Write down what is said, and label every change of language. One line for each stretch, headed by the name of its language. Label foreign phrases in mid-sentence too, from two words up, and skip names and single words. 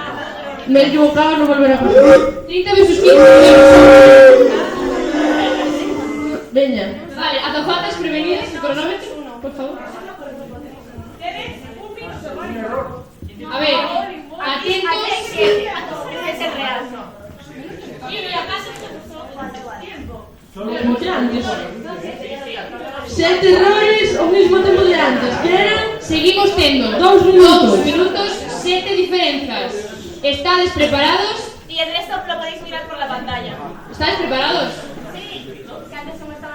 Spanish: Me he equivocado, no volverá a pasar. 30 versus 15. Venga. Vale, azafatas prevenidas, el cronómetro, por favor. A ver, atentos. Es el real. Como que antes.
Galician: 7 errores ao mismo tempo de antes.
Spanish: Que eran?
Galician: Seguimos tendo 2 minutos. 2 minutos, 7 diferenzas. ¿Estades preparados?
Spanish: Y el resto lo podéis mirar por la pantalla. ¿Estáis preparados? Sí. Que antes como estaban